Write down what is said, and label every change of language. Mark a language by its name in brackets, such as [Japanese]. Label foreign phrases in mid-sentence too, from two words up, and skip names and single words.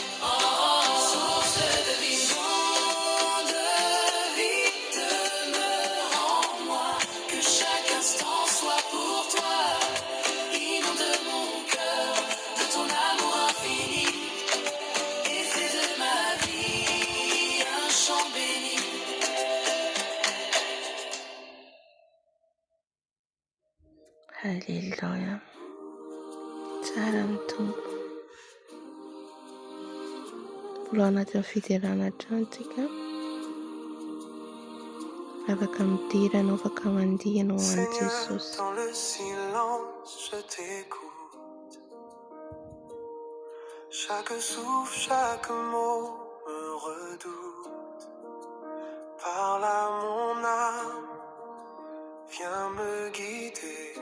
[French] Source de vie, demeure en moi, que chaque instant soit pour toi. Inonde mon cœur de ton amour infini, et fais de ma vie un chant béni. Halleluja. [Malagasy] Tsara ny tompo. Mbola anatin'ny fidirana antsika. Afaka midirana, afaka mandiana ho an'i Jesosy. [French] Dans le silence, je t'écoute. Chaque souffle, chaque mot me redoute. Parle à mon âme, viens me guider.